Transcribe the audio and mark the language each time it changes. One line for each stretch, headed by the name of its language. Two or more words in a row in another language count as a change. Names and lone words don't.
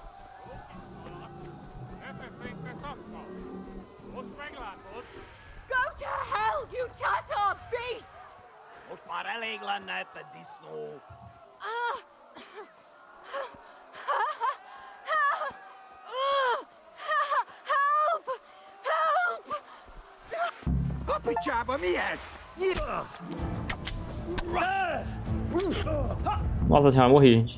English: Go to hell, you Tatar beast!
Hungarian: Most már elég lenne ebben disznó.
English: Help! Help!
Hungarian: A picsába mi ez?
Portuguese: Nossa senhora, morri, gente.